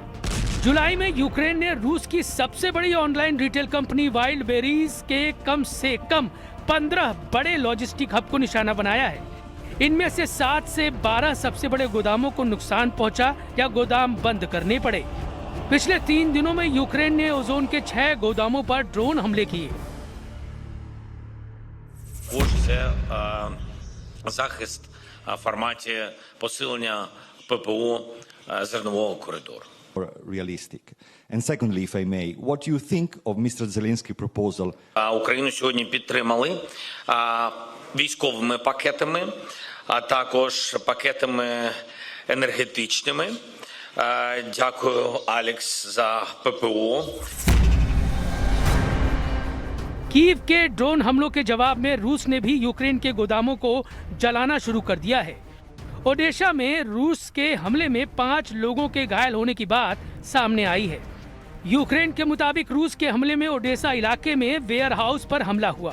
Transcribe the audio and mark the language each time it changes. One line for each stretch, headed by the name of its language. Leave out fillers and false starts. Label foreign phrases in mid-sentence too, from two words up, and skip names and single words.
Hindi: जुलाई में यूक्रेन ने रूस की सबसे बड़ी
English: online retail company
Hindi: वाइल्ड बेरीज के कम से कम 15 बड़े लॉजिस्टिक हब को निशाना बनाया है। इनमें से 7 से 12 सबसे बड़े गोदामों को नुकसान पहुंचा या गोदाम बंद करने पड़े। पिछले 3 दिनों में यूक्रेन ने ओजोन के 6 गोदामों पर ड्रोन हमले किए।
Ukrainian: захист в форматі посилення ППО зернового коридору.
English: Realistic. And secondly, if I may, what do you think of Mr. Zelensky's proposal?
Ukrainian: Україну сьогодні підтримали військовими пакетами, а також пакетами енергетичними. Дякую, Алекс, за ППО.
Hindi: कीव के ड्रोन हमलों के जवाब में रूस ने भी यूक्रेन के गोदामों को जलाना शुरू कर दिया है। ओडेशा में रूस के हमले में 5 लोगों के घायल होने की बात सामने आई है। यूक्रेन के मुताबिक रूस के हमले में ओडेशा इलाके में वेयर हाउस पर हमला हुआ।